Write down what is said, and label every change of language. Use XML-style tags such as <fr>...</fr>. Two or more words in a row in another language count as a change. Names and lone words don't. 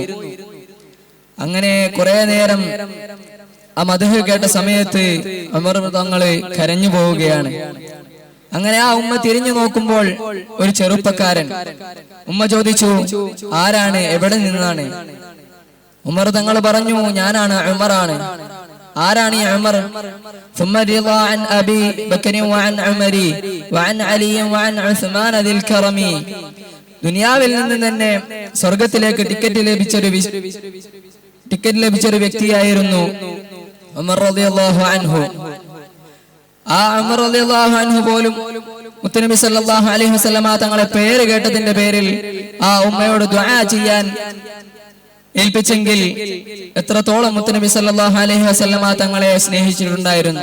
<ml>അങ്ങനെ കുറെ നേരം ആ മദ്ഹ് കേട്ട സമയത്ത് ഉമർ തങ്ങള് കരഞ്ഞു പോവുകയാണ്. അങ്ങനെ ആ ഉമ്മ തിരിഞ്ഞു നോക്കുമ്പോൾ ഒരു ചെറുപ്പക്കാരൻ. ഉമ്മ ചോദിച്ചു, ആരാണ്, എവിടെ നിന്നാണ്? ഉമർ തങ്ങൾ പറഞ്ഞു, ഞാനാണ്, ഉമറാണ്. ആരാണ് ഈ ഉമർ?</ml> <ar>ثم رضا عن ابي بكر وعن عمر وعن علي وعن عثمان ذي الكرم.</ar> <ml>ദുനിയാവിൽ നിന്ന് തന്നെ സ്വർഗ്ഗത്തിലേക്ക് ടിക്കറ്റ് ലഭിച്ചൊരു വ്യക്തിയായിരുന്നു ഉമർ</ml> <ar>رضي الله عنه.</ar> <ml>ആ ഉമർ</ml> <ar>رضي الله عنه</ar> <ml>പോലും മുത്തുനബി</ml> <ar>صلى الله عليه وسلم</ar> <ml>തങ്ങളെ പേര് കേട്ടതിന്റെ പേരിൽ ആ ഉമ്മയോട് ദുആ ചെയ്യാൻ ഏൽപ്പിച്ചെങ്കിൽ എത്രത്തോളം മുത്തുനബി</ml> <ar>صلى الله عليه وسلم</ar> <ml>തങ്ങളെ സ്നേഹിച്ചിട്ടുണ്ടായിരുന്നു.</ml>